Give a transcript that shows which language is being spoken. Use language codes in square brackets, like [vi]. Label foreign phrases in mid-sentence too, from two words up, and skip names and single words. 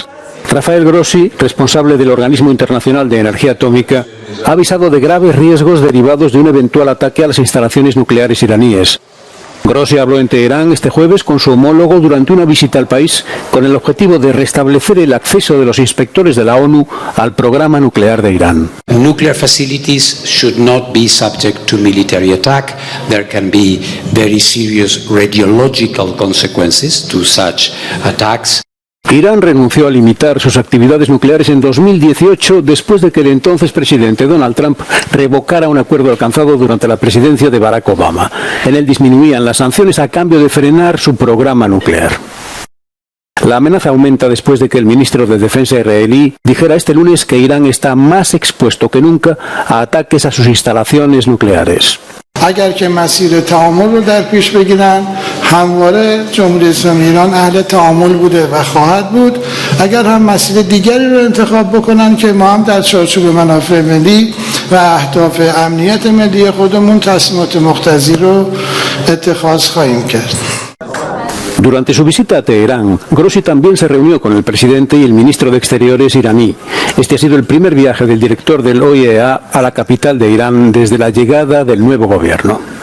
[es] Rafael Grossi, responsable del Organismo Internacional de Energía Atómica, ha avisado de graves riesgos derivados de un eventual ataque a las instalaciones nucleares iraníes. Grossi habló en Teherán este jueves con su homólogo durante una visita al país con el objetivo de restablecer el acceso de los inspectores de la ONU al programa nuclear de Irán. [en] Nuclear facilities should not be subject to military attack. There can be very serious radiological consequences to such attacks. [es] Irán renunció a limitar sus actividades nucleares en 2018 después de que el entonces presidente Donald Trump revocara un acuerdo alcanzado durante la presidencia de Barack Obama. En él disminuían las sanciones a cambio de frenar su programa nuclear. La amenaza aumenta después de que el ministro de Defensa israelí dijera este lunes que Irán está más expuesto que nunca a ataques a sus instalaciones nucleares. [fa] اگر که مسیر تعامل رو در پیش بگیرن همواره جمهوری اسلامی ایران اهل تعامل بوده و خواهد بود اگر هم مسیر دیگری رو انتخاب بکنن که ما هم در چارچوب منافع ملی و اهداف امنیت ملی خودمون تصمیمات مقتضی رو اتخاذ خواهیم کرد. [es] Durante su visita a Teherán, Grossi también se reunió con el presidente y el ministro de Exteriores iraní. Este ha sido el primer viaje del director del OIEA a la capital de Irán desde la llegada del nuevo gobierno.